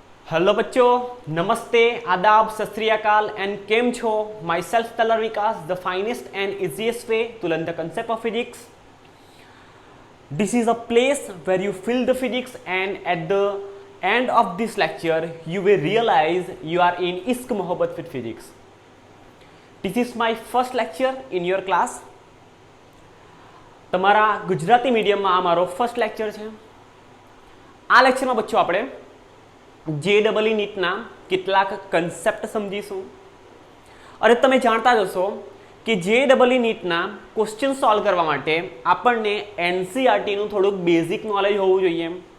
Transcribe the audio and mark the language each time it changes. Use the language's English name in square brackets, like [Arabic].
[Hindi] Hello बच्चों, नमस्ते, आदाब, सत श्री अकाल एंड केम छो। [English] Myself तलर Vikas, the finest and easiest way to learn the concept of physics. This is a place where you feel the physics, and at the end of this lecture you will realize you are in [Hindi] Ishq Mohabbat [English] with physics. This is my first lecture in your class. [Gujarati] તમારા ગુજરાતી મીડિયમમાં આ મારો first lecture છે. આ લેક્ચરમાં બચ્ચો આપણે JEE નીટના કેટલાક concept સમજીશું. અને તમે જાણતા જ હશો કે JEE નીટના ક્વેશ્ચન સોલ્વ કરવા માટે આપણને NCERTનું થોડુંક બેઝિક નોલેજ હોવું જોઈએ.